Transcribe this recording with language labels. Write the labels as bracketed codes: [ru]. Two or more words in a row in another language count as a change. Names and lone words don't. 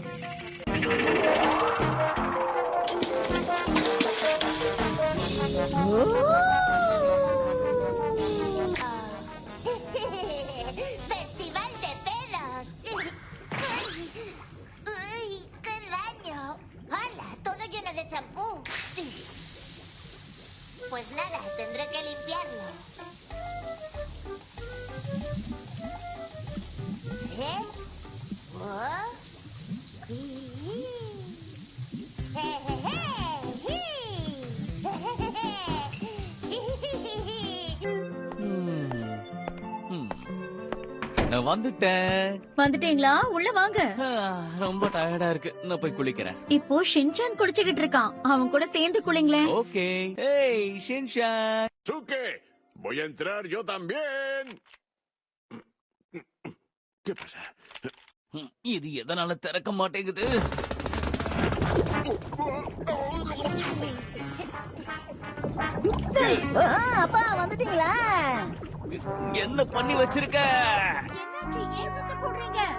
[es] Festival de pedos. ¡Ay, qué daño! ¡Hala! Todo lleno de champú. Pues nada, tendré que limpiarlo. ¿Eh? ¿Oh? [ta] நான் வந்துட்டேன். வந்துட்டீங்களா? உள்ள வாங்க. ரொம்ப டயர்டா இருக்கு, நான் போய் குளிக்கிறேன். இப்போ ஷின்சான் குளிச்சுக்கிட்டு இருக்கான். அவன் கூட சேர்ந்து குளிங்களேன். ஓகே. ஏய் ஷின்சான். [es] ¡Suke! ¡Voy a entrar yo también! ¿Qué pasa? [ta] இது எதனால திறக்க மாட்டேங்குது? அப்பா வந்துட்டீங்களா? என்ன பண்ணி வச்சிருக்க? என்னாச்சு? ஏன் சத்தம் போடுறீங்க?